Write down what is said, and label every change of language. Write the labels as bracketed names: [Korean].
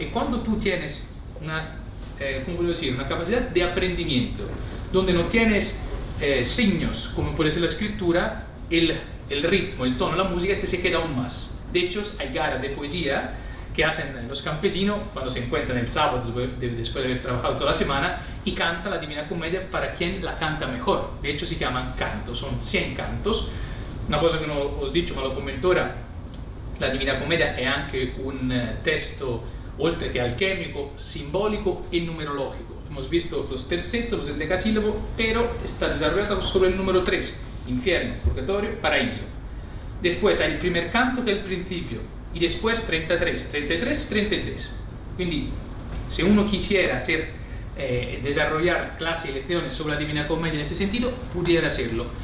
[Spanish] Y cuando tú tienes una, ¿cómo puedo decir? Una capacidad de aprendimiento, donde no tienes signos, como puede ser la escritura, el ritmo, el tono, la música te se queda aún más. De hecho, hay garas de poesía que hacen los campesinos cuando se encuentran el sábado después de haber trabajado toda la semana y cantan la Divina Comedia para quien la canta mejor. De hecho, se llaman cantos, son 100 cantos. [Italian] Una cosa che non ho detto ma lo commento ora, la Divina Commedia è anche un testo, oltre che alchemico, simbolico e numerologico. [Spanish] Hemos visto los tercetos, los endecasílabos, pero está desarrollado solo el número 3, infierno, purgatorio, paraíso. Después hay el primer canto que es el principio, y después 33, 33, 33. [Italian] Quindi, [Spanish] se uno quisiera desarrollar clases y lecciones sobre la Divina Comedia en ese sentido, pudiera hacerlo.